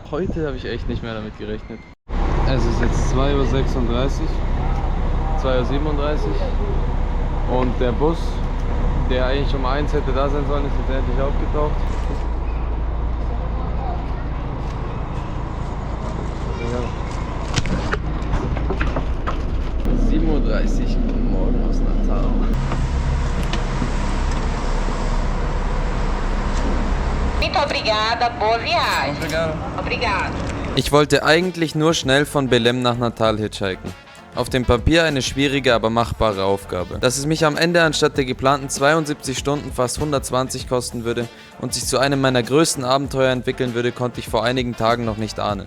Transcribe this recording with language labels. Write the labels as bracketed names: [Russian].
[German] Heute habe ich echt nicht mehr damit gerechnet. Es ist jetzt 2:36 Uhr, 2:37 Uhr und der Bus, der eigentlich um 1 hätte da sein sollen, ist jetzt endlich aufgetaucht. Ja. 7:30 Uhr, guten Morgen aus Natal. [Portuguese] Muito obrigada, boa viagem. Obrigado. Obrigado. [German] Ich wollte eigentlich nur schnell von Belém nach Natal hitchhiken. Auf dem Papier eine schwierige, aber machbare Aufgabe. Dass es mich am Ende anstatt der geplanten 72 Stunden fast 120 kosten würde und sich zu einem meiner größten Abenteuer entwickeln würde, konnte ich vor einigen Tagen noch nicht ahnen.